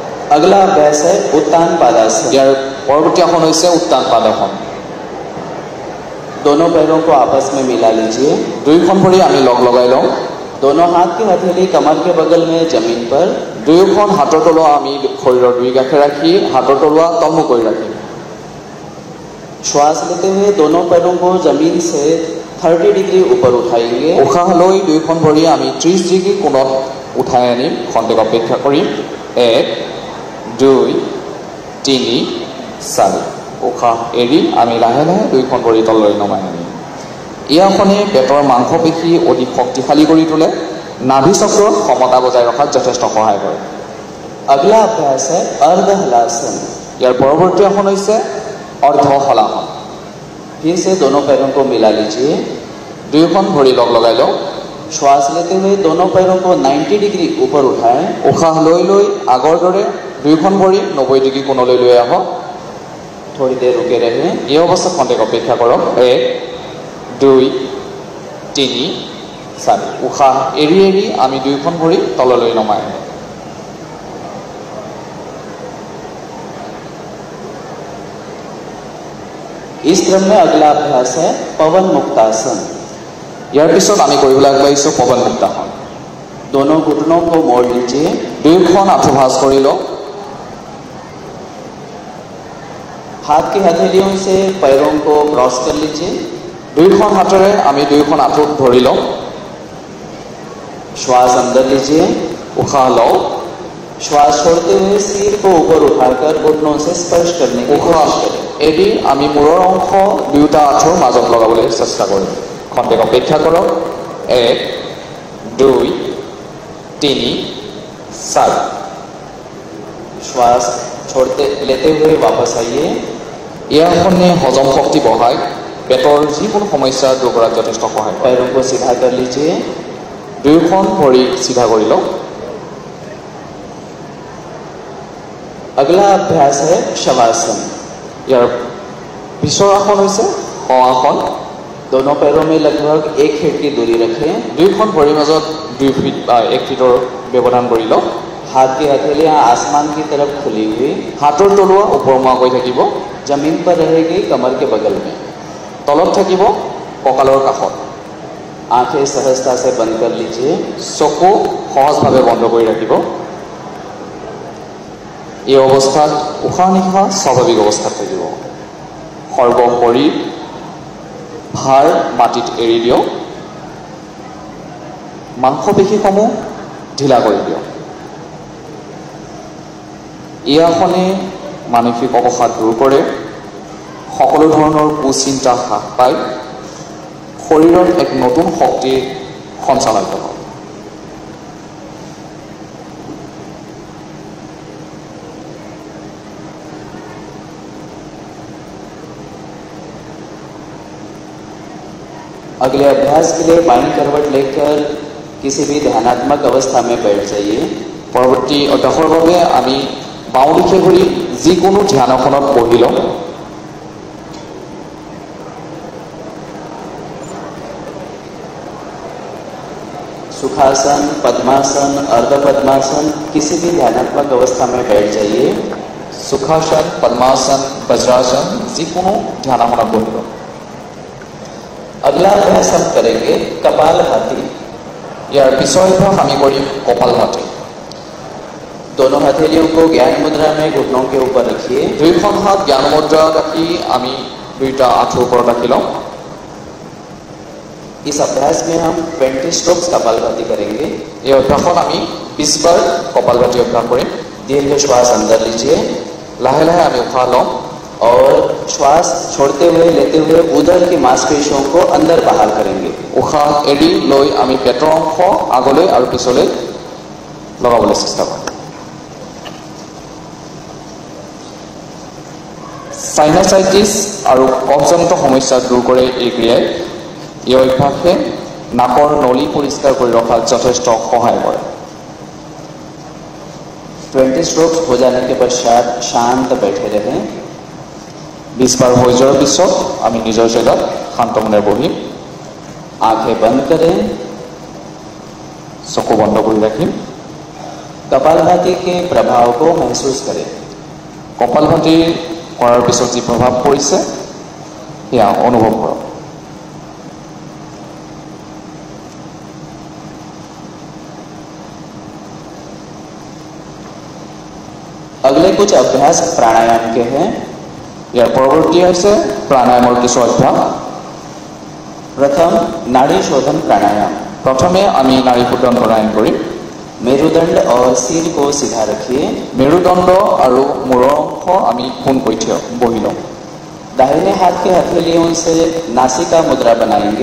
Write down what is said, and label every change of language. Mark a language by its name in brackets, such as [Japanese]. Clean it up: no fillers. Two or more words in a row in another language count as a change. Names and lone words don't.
[Hindi] अगला अभ्यास है उत्तान पादासन। [Assamese] ইয়াৰ পৰৱৰ্তী আসন হৈছে উত্তান পাদাসন। [Hindi] दोनों पैरों को आपस में मिला लीजिए। [Assamese] দুয়োখন ভৰি আমি লগ লগাই লওঁ। [Hindi] दोनों हाथ की हथेली कमर के बगल में जमीन पर। [Assamese] দুয়োখন হাতৰ তলুৱা আমি শৰীৰৰ দুই কাষে ৰাখি হাতৰ তলুৱা তলমুখ কৰি ৰাখিম। [Hindi] श्वास लेते हुए दोनों पैरों को जमीन से 30 डिग्री ऊपर उठाएंगे। [Assamese] উশাহ লৈ দুয়োখন ভৰি আমি 30 ডিগ্ৰী কোণত উঠাই আনিম। খন্তেক অপেক্ষা কৰিম। 1 2 3 4 উশাহ এৰি আমি লাহে লাহে দুয়োখন ভৰি তললৈ নমাই আনিম। এই আসনে পেটৰ মাংসপেশী অধিক শক্তিশালী কৰি তোলে। নাভি চক্ৰৰ সমতা বজাই ৰখাত যথেষ্ট সহায় কৰে। [Hindi] अगला अभ्यास है अर्ध हलासन। [Assamese] ইয়াৰ পৰৱৰ্তী আসন হৈছে অৰ্ধ হলাসন। [Hindi] फिर से दोनों पैरों को मिला लीजिए। [Assamese] দুয়োখন ভৰি লগ লগাই লওঁ। [Hindi] श्वास लेते हुए दोनों पैरों को 90 डिग्री ऊपर उठाएं। [Assamese] উশাহ লৈ লৈ আগৰ দৰে দুয়োখন ভৰি 90 ডিগ্ৰী কোণলৈ লৈ আহক। [Hindi] थोड़ी देर रुके रहें। [Assamese] এই অৱস্থাত খন্তেক অপেক্ষা কৰক। 1 2 3 4 উশাহ এৰি এৰি আমি দুয়োখন ভৰি তললৈ নমাই আনিম। [Hindi] इस क्रम में अगला अभ्यास है पवन मुक्तासन। [Assamese] ইয়াৰ পিছত আমি কৰিবলৈ আগবাঢ়িছোঁ পৱন মুক্তাসন। [Hindi] दोनों घुटनों को मोड़ लीजिए। [Assamese] দুয়োখন আঁঠু ভাঁজ কৰি লওঁ। [Hindi] हाथ की हथेलियों से पैरों को क्रॉस कर लीजिए। [Assamese] দুয়োখন হাতেৰে আমি দুয়োখন আঁঠুত ধৰি লওঁ। [Hindi] श्वास अंदर लीजिए। [Assamese] উশাহ লওঁ। [Hindi] श्वास छोड़ते हुए सिर को ऊपर उठाकर घुटनों से स्पर्श करने की [Assamese] উশাহ [Hindi] कोशिश करें। [Assamese] এৰি আমি মূৰৰ অংশ দুয়োটা আঁঠুৰ মাজত লগাবলৈ চেষ্টা কৰিম। খন্তেক অপেক্ষা কৰক। 1 2 3 4 [Hindi] श्वास छोड़ते लेते हुए वापस आइए। [Assamese] এই আসনে হজম শক্তি বঢ়ায়। পেটৰ যিকোনো সমস্যা দূৰ কৰাত যথেষ্ট সহায় কৰে। [Hindi] पैरों को सीधा कर लीजिए। [Assamese] দুয়োখন ভৰি চিধা কৰি লওঁ। [Hindi] अगला अभ्यास है शवासन। [Assamese] ইয়াৰ পিছৰ আসন হৈছে শৱাসন। [Hindi] दोनों पैरों में लगभग 1 फीट की दूरी रखें। [Assamese] দুয়োখন ভৰিৰ মাজত 2 ফিট বা 1 ফিটৰ ব্যৱধান কৰি লওঁ। [Hindi] हाथ की हथेलियां आसमान की तरफ खुली हुई। [Assamese] হাতৰ তলুৱা ওপৰমুৱাকৈ থাকিব। [Hindi] जमीन पर रहेगी कमर के बगल में। [Assamese] তলত থাকিব কঁকালৰ কাষত। [Hindi] आंखें सहजता से बंद कर लीजिए। [Assamese] চকু সহজভাৱে বন্ধ কৰি ৰাখিব। এই অৱস্থাত উশাহ নিশাহ স্বাভাৱিক অৱস্থাত থাকিব। সৰ্ব শৰীৰ ভাৰ মাটিত এৰি দিয়ক। মাংসপেশীসমূহ ঢিলা কৰি দিয়ক। এই আসনে মানসিক অৱসাদ দূৰ কৰে। সকলো ধৰণৰ কুচিন্তা হ্ৰাস পায়। শৰীৰত এক নতুন শক্তিৰ সঞ্চালিত হয়। [Hindi] अगले अभ्यास के लिए बाईं करवट लेकर किसी भी ध्यानात्मक अवस्था में बैठ जाइए। [Assamese] পৰৱৰ্তী অভ্যাসৰ বাবে আমি বাওঁ দিশে ঘূৰি যিকোনো ধ্যানাসনত বহি লওঁ। [Hindi] सुखासन, पद्मासन, अर्ध पद्मासन किसी भी ध्यानात्मक अवस्था में बैठ जाइए। [Assamese] সুখাসন, পদ্মাসন, বজ্रासन যিকোনো ধ্যানাসনত বহি লওঁ। [Hindi] अगला अभ्यास हम करेंगे कपालभाति। [Assamese] ইয়াৰ পিছৰ অভ্যাস আমি কৰিম কপালভাতি। [Hindi] दोनों हथेलियों को ज्ञान मुद्रा में घुटनों के ऊपर रखिए। [Assamese] দুয়োখন হাত জ্ঞান মুদ্ৰা ৰাখি আমি দুয়োটা আঁঠুৰ ওপৰত ৰাখি লওঁ। [Hindi] इस अभ्यास में हम 20 स्ट्रोक्स कपालभाति करेंगे। [Assamese] এই অভ্যাসত আমি 20 বাৰ কপালভাতি অভ্যাস কৰিম। [Hindi] दीर्घ श्वास अंदर लीजिए [Assamese] লাহে লাহে আমি উশাহ লওঁ। [Hindi] और श्वास छोड़ते हुए लेते हुए उदर की मांसपेशियों को अंदर बाहर करेंगे। [Assamese] উশাহ এৰি লৈ আমি পেটৰ অংশ আগলৈ আৰু পিছলৈ লগাবলৈ চেষ্টা কৰিম। সাইনাচাইটিছ আৰু কফজনিত সমস্যা দূৰ কৰে এই ক্ৰিয়াই। এই অভ্যাসে নাকৰ নলী পৰিষ্কাৰ কৰি ৰখাত যথেষ্ট সহায় কৰে। [Hindi] 20 स्ट्रोक्स हो जाने के पश्चात शांत बैठे रहें। [Assamese] 20 বাৰ হৈ যোৱাৰ পিছত আমি নিজৰ জেগাত শান্ত মনেৰে বহিম। [Hindi] आंखें बंद करें। [Assamese] চকু বন্ধ কৰি ৰাখিম। [Hindi] कपालभाति के प्रभाव को महसूस करें। [Assamese] कपालभाति কৰাৰ পিছত যি প্ৰভাৱ পৰিছে সেয়া অনুভৱ কৰক। [Hindi] अगले कुछ अभ्यास प्राणायाम के हैं। [Assamese] ইয়াৰ পৰৱৰ্তী হৈছে প্ৰাণায়ামৰ কিছু অভ্যাস। [Hindi] प्रथम नाड़ी शोधन प्राणायाम। [Assamese] প্ৰথমে আমি নাড়ী শোধন প্ৰাণায়াম কৰিম। [Hindi] मेरुदंड और सिर को सीधा रखिए। मेरुदंड और [Assamese] मूৰৰ অংশ আমি পোনকৈ বহি লওঁ। [Hindi] दाहिने हाथ के हथेलियों से नासिका मुद्रा बनाएंगे।